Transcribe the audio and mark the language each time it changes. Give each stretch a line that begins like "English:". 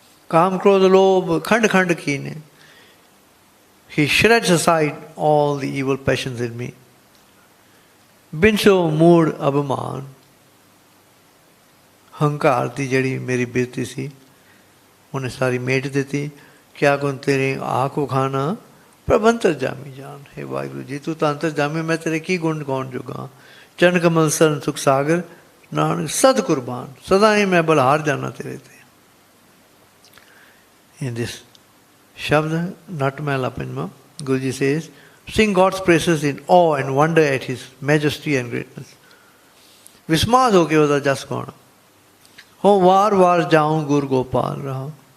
Punjabi: ਕਾਮ ਕ੍ਰੋਧ ਲੋਭ ਖੰਡ ਖੰਡ ਕੀਨੇ,
English: he shreds aside all the evil passions in me.
Punjabi: ਬਿਨਸੋ ਮੂੜ ਅਭਿਮਾਨ, ਹੰਕਾਰ ਦੀ ਜਿਹੜੀ ਮੇਰੀ ਬਿਰਤੀ ਸੀ ਉਹਨੇ ਸਾਰੀ ਮੇਟ ਦਿੱਤੀ। ਕਿਆ ਗੁਣ ਤੇਰੇ ਆਖ ਉਖਾਨਾ, ਪ੍ਰਭ ਅੰਤਰਜਾਮੀ ਜਾਨ। ਹੈ ਵਾਹਿਗੁਰੂ ਜੀ, ਤੂੰ ਤਾਂ ਅੰਤਰਜਾਮੀ, ਮੈਂ ਤੇਰੇ ਕੀ ਗੁਣ ਗਾਉਣ ਜੋਗਾ। ਚਰਨ ਕਮਲ ਸਰਨ ਸੁਖ ਸਾਗਰ, ਨਾਨਕ ਸਦ ਕੁਰਬਾਨ। ਸਦਾ ਹੀ ਮੈਂ ਬਲਹਾਰ ਜਾਣਾ ਤੇਰੇ ਤੇ।
English: In this Shabd, Nat Mehla Panjma, Guruji says, sing God's praises in awe and wonder at His majesty and greatness.
Punjabi: विस्माद हो के ਉਹਦਾ ਜਸ ਗਾਉਣਾ। ਹੋ ਵਾਰ ਵਾਰ ਜਾऊं ਗੁਰ ਗੋਪਾਲ ਰਹਾ।